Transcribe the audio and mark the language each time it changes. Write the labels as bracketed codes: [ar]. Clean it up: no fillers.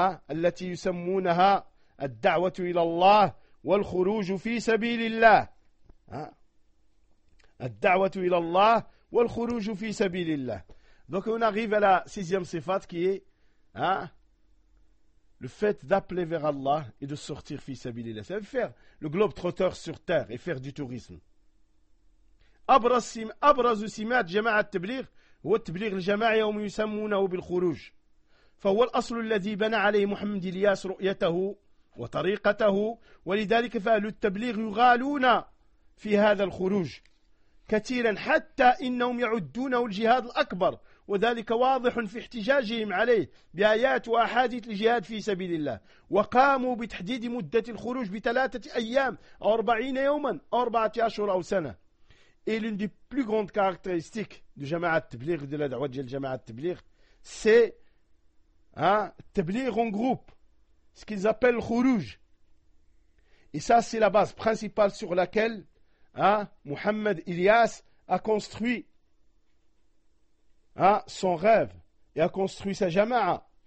[ar] التي يسمونها الدعوة إلى الله والخروج في سبيل الله الدعوة إلى الله والخروج في سبيل الله. [fr] Donc on arrive à la sixième صفات qui est le fait d'appeler vers Allah et de sortir في سبيل الله. Ça veut faire le globe trotteur sur terre et faire du tourisme. [ar] أبرز سمات جماعة التبليغ هو التبليغ الجماعي وما يسمونه بالخروج. فهو الأصل الذي بنى عليه محمد إلياس رؤيته وطريقته ولذلك فأهل التبليغ يغالون في هذا الخروج كثيرا حتى إنهم يعدونه الجهاد الأكبر وذلك واضح في احتجاجهم عليه بآيات وأحاديث الجهاد في سبيل الله وقاموا بتحديد مدة الخروج بثلاثة أيام أو 40 يوما أو 14 أو سنة. [fr] Et l'une des plus grandes caractéristiques de جماعة التبليغ de la دعوة جل جماعة التبليغ c'est tablir en groupe, ce qu'ils appellent khuruj. Et ça, c'est la base principale sur laquelle Mohamed Ilyas a construit son rêve et a construit sa jama'a.